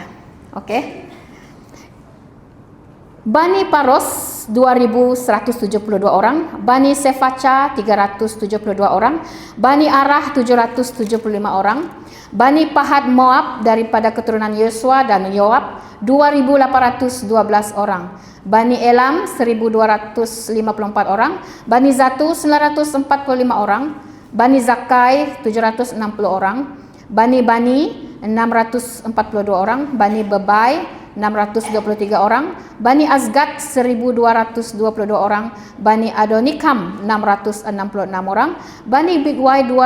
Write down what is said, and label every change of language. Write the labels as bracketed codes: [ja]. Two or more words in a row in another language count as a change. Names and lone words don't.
[id] Oke. Bani Paros 2172 orang, Bani Sefaca 372 orang, Bani Arah 775 orang, Bani Pahat Moab daripada keturunan Yosua dan Yoab 2812 orang, Bani Elam 1254 orang, Bani Zatu 945 orang, Bani Zakai 760 orang, Bani 642 orang, Bani Bebai 623 orang, Bani Azgat 1222 orang, Bani Adonikam 666 orang, Bani Bigwai